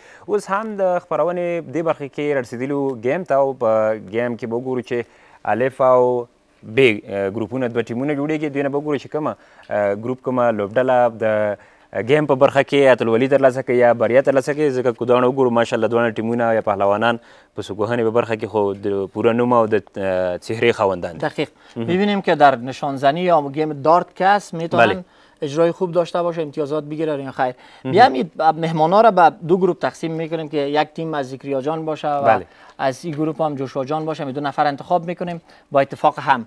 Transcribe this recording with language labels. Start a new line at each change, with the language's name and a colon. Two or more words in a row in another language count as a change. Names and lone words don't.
Pashto: اوس هم د خپرونې دې برخې کې رارسېدلو ګیم ته او په ګیم کې به وګورو چې الف او ب ګروپونه دوه ټیمونه جوړېږي. دوی نه به وګورو چې کومه ګروپ کومه لوبډله د ګیم په برخه کې اتلولي ترلاسه کوي یا بریا ترلاسه کوي. ځکه که دواړه وګورو ماشاءالله دواړه ټیمونه یا پهلوانان په سوکوهنې په برخه کې خو د پوره نوم او د چهره خاوندان. دقیق.
Persian: می‌بینیم که در نشانزنی یا گیم دارت کس میتونن اجرای خوب داشته باشه، امتیازات بگیره یا خیر. بیایم مهمانا را به دو گروه تقسیم میکنیم که یک تیم از زکریا جان باشه و از این گروه هم جوشوا جان باشه. دو نفر انتخاب میکنیم با اتفاق هم.